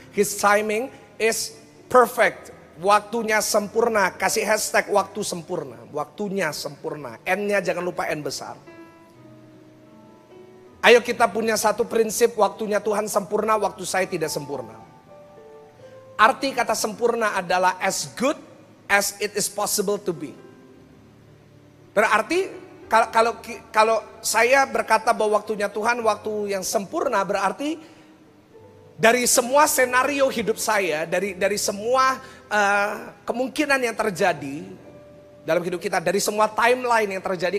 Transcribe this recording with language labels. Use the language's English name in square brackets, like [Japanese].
[English] His timing is perfect. [Indonesian] Waktunya sempurna. Kasih hashtag waktu sempurna. Waktunya sempurna. N-nya jangan lupa N besar. Ayo kita punya satu prinsip, waktunya Tuhan sempurna, waktu saya tidak sempurna. Arti kata sempurna adalah [English] as good as it is possible to be. [Indonesian] Berarti kalau saya berkata bahwa waktunya Tuhan waktu yang sempurna, berarti dari semua senario hidup saya, dari semua kemungkinan yang terjadi dalam hidup kita, dari semua timeline yang terjadi.